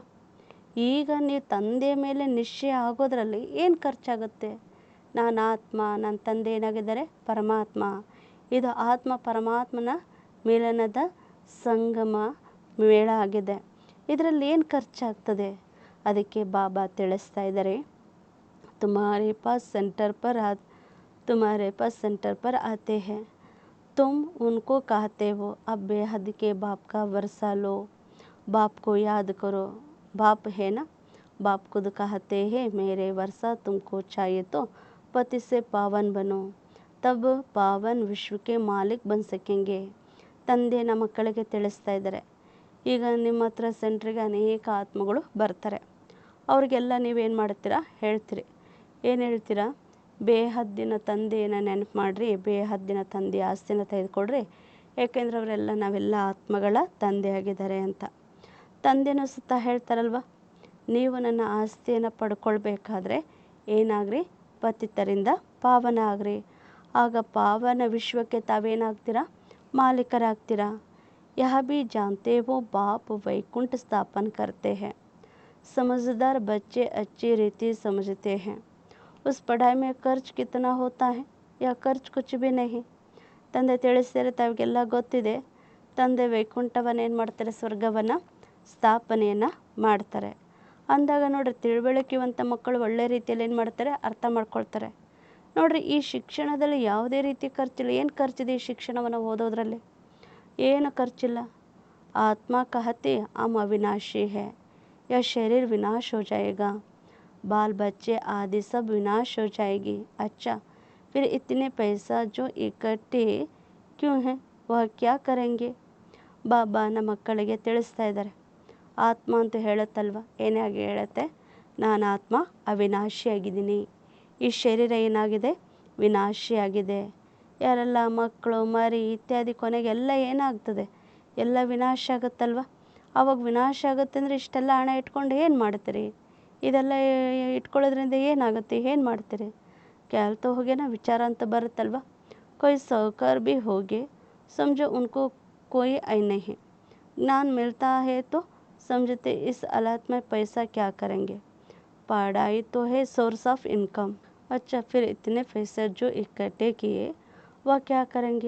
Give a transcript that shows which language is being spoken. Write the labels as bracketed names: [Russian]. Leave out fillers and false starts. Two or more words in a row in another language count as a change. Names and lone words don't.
[Kannada] ಈಗ ನೀವು ತಂದೆಯ ಮೇಲೆ ನಿಶ್ಚಯ ಆಗೋದ್ರಲ್ಲಿ ಏನು ಖರ್ಚಾಗುತ್ತೆ? ನಾನು ಆತ್ಮ, ನನ್ನ ತಂದೆ ಏನಾಗಿದ್ದಾರೆ? ಪರಮಾತ್ಮ. ಇದು ಆತ್ಮ ಪರಮಾತ್ಮನ ಮಿಲನದ ಸಂಗಮ ಮೇಳ ಆಗಿದೆ. ಇದರಲ್ಲಿ ಏನು ಖರ್ಚಾಗ್ತದೆ? ಅದಕ್ಕೆ ಬಾಬಾ ತಿಳಿಸ್ತಾ ಇದ್ದಾರೆ, [Hindi] तुम्हारे पास सेंटर पर आते हैं, तुम उनको कहते हो अब बेहद के बाप का वर्षा लो, बाप को याद करो. बाप है ना, बाप खुद कहते हैं मेरे वर्षा तुमको चाहिए तो पति से पावन बनो, तब पावन विश्व के मालिक बन सकेंगे. [Kannada] ತಂದೆ ನಮ್ಮ ಮಕ್ಕಳಿಗೆ ತಿಳಿಸ್ತಾ ಇದ್ದಾರೆ. ಈಗ ನಿಮ್ಮ ಹತ್ರ ಸೆಂಟ್ರಿಗೆ ಅನೇಕ ಆತ್ಮಗಳು ಬರ್ತಾರೆ. ಅವ್ರಿಗೆಲ್ಲ ನೀವೇನು ಮಾಡ್ತೀರಾ? ಹೇಳ್ತೀರಿ. ಏನು ಹೇಳ್ತೀರಾ? ಬೇಹದ್ದಿನ ತಂದೆಯನ್ನು ನೆನಪು ಮಾಡಿರಿ, ಬೇಹದ್ದಿನ ತಂದೆ ಆಸ್ತಿನ ತೆಗೆದುಕೊಡ್ರಿ, ಏಕೆಂದರೆ ಅವರೆಲ್ಲ ನಾವೆಲ್ಲ ಆತ್ಮಗಳ ತಂದೆ ಆಗಿದ್ದಾರೆ ಅಂತ. ತಂದೆನೂ ಸುತ್ತ ಹೇಳ್ತಾರಲ್ವ, ನೀವು ನನ್ನ ಆಸ್ತಿಯನ್ನು ಪಡ್ಕೊಳ್ಬೇಕಾದ್ರೆ ಏನಾಗ್ರಿ? ಪತಿತರಿಂದ ಪಾವನ ಆಗ್ರಿ. ಆಗ ಪಾವನ ವಿಶ್ವಕ್ಕೆ ತಾವೇನಾಗ್ತೀರಾ? ಮಾಲೀಕರಾಗ್ತೀರಾ. [Hindi] यह भी जानते हो बाप वैकुंठ स्थापन करते हैं, समझदार बच्चे अच्छी रीति समझते हैं. उस पढ़ाई में खर्च कितना होता है? या खर्च कुछ भी नहीं. [Kannada] ತಂದೆ ತಿಳಿಸ್ತಾರೆ, ತಾವಿಗೆಲ್ಲ ಗೊತ್ತಿದೆ. ತಂದೆ ವೈಕುಂಠವನ್ನು ಏನು ಮಾಡ್ತಾರೆ? ಸ್ವರ್ಗವನ್ನು ಸ್ಥಾಪನೆಯನ್ನು ಮಾಡ್ತಾರೆ. ಅಂದಾಗ ನೋಡ್ರಿ, ತಿಳುವಳಿಕೆವಂತ ಮಕ್ಕಳು ಒಳ್ಳೆ ರೀತಿಯಲ್ಲಿ ಏನು ಮಾಡ್ತಾರೆ? ಅರ್ಥ ಮಾಡ್ಕೊಳ್ತಾರೆ. ನೋಡ್ರಿ, ಈ ಶಿಕ್ಷಣದಲ್ಲಿ ಯಾವುದೇ ರೀತಿ ಖರ್ಚಿಲ್ಲ. ಏನು ಖರ್ಚಿದೆ ಈ ಶಿಕ್ಷಣವನ್ನು ಓದೋದ್ರಲ್ಲಿ? ಏನು ಖರ್ಚಿಲ್ಲ. [Hindi] ಆತ್ಮ कहते हम अविनाशी है, यह शरीर विनाश हो जाएगा, बाल बच्चे आदि सब विनाश हो जाएगी. अच्छा, फिर इतने पैसा जो इकट्ठे क्यों हैं, वह क्या करेंगे? [Kannada] ಬಾಬಾ ನಮ್ಮ ಮಕ್ಕಳಿಗೆ ತಿಳಿಸ್ತಾ ಇದ್ದಾರೆ. ಆತ್ಮ ಅಂತ ಹೇಳುತ್ತಲ್ವ, ಏನಾಗಿ ಹೇಳುತ್ತೆ? ನಾನು ಆತ್ಮ ಅವಿನಾಶಿಯಾಗಿದ್ದೀನಿ. ಈ ಶರೀರ ಏನಾಗಿದೆ? ವಿನಾಶಿಯಾಗಿದೆ. ಯಾರೆಲ್ಲ ಮಕ್ಕಳು, ಮರಿ ಇತ್ಯಾದಿ ಕೊನೆಗೆ ಎಲ್ಲ ಏನಾಗ್ತದೆ? ಎಲ್ಲ ವಿನಾಶ ಆಗುತ್ತಲ್ವ. ಆವಾಗ ವಿನಾಶ ಆಗುತ್ತೆ ಅಂದರೆ ಇಷ್ಟೆಲ್ಲ ಹಣ ಇಟ್ಕೊಂಡು ಏನು ಮಾಡ್ತೀರಿ? ಇದೆಲ್ಲ ಇಟ್ಕೊಳ್ಳೋದ್ರಿಂದ ಏನಾಗುತ್ತೆ? ಏನು ಮಾಡ್ತೀರಿ? ಕ್ಯಾಲ್ತೋ ಹೋಗೇನಾ ವಿಚಾರ ಅಂತ ಬರುತ್ತಲ್ವ. [Hindi] कोई साहूकार भी होगे, समझो उनको कोई आय नहीं. ज्ञान मिलता है तो समझते इस हालत में पैसा क्या करेंगे. पढ़ाई तो है [English] source of income. [Hindi] अच्छा, फिर इतने पैसे जो इकट्ठे किए वह क्या करेंगे?